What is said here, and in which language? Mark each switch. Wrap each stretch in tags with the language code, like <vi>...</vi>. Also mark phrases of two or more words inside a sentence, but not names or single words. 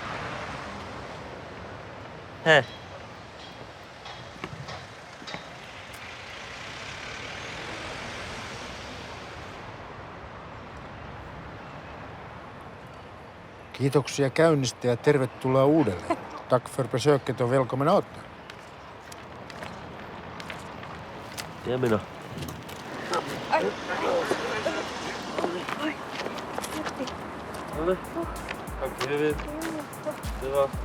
<fi>Hei. Kiitoksia käynnistä ja tervetuloa uudelleen.</fi> <sv>Tack för besöket och välkommen åter.</sv> <fi>Jemina. Kaikki hyvin. Hyvä.</fi>